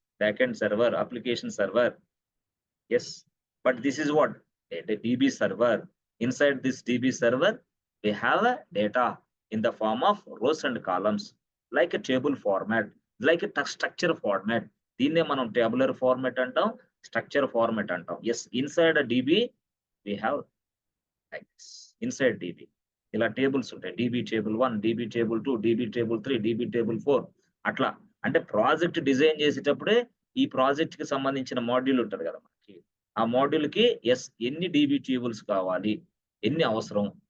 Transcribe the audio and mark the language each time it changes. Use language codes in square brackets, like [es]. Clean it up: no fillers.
[en] Back end server, application server. Yes, but this is what? A DB server. Inside this DB server, we have a data in the form of rows and columns, like a table format, like a structure format. [te] దీన్నే మనం tabular format అంటాం, structure format అంటాం. [en] Yes, inside a DB, we have like this. [te] Inside DB. ఇలా tables ఉంటాయి. DB table 1, DB table 2, DB table 3, DB table 4 అట్లా. అంటే project design చేసేటప్పుడే ఈ ప్రాజెక్ట్‌కి సంబంధించిన మాడ్యూల్ ఉంటది కదా మనకి. ఆ మాడ్యూల్‌కి ఎన్ని డీబీ టేబుల్స్ కావాలి? ఎన్ని అవసరం?